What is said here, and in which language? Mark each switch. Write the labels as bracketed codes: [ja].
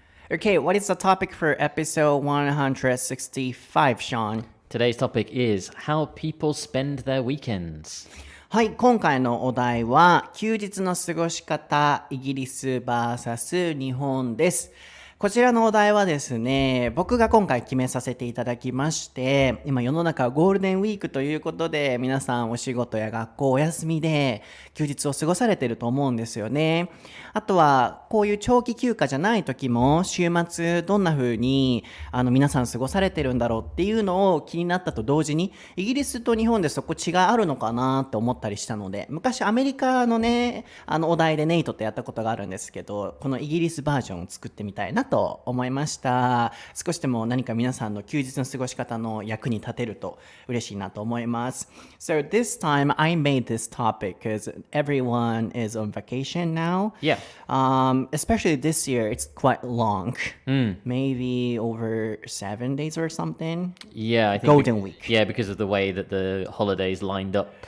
[en] Okay, what is the topic for episode 165, Sean? Today's topic is how people spend their weekends. [ja] はい、今回のお題は休日の過ごし方、イギリス vs 日本です。こちらのお題はですね、僕が今回決めさせていただきまして、今世の中はゴールデンウィークということで、皆さんお仕事や学校お休みで休日を過ごされていると思うんですよね。あとはこういう長期休暇じゃない時も週末どんな風に皆さん過ごされてるんだろうっていうのを気になったと同時に、イギリスと日本でそこ違いあるのかなって思ったりしたので、昔アメリカのねお題でネイトってやったことがあるんですけど、このイギリスバージョンを作ってみたいなと思いました。少しでも何か皆さんの休日の過ごし方の役に立てると嬉しいなと思います。 [en] So this time I made this topic because everyone is on vacation now. Yeah. Especially this year, it's quite long. Maybe over 7 days or something. Yeah, I think Golden week. Yeah, because of the way that the holidays lined up.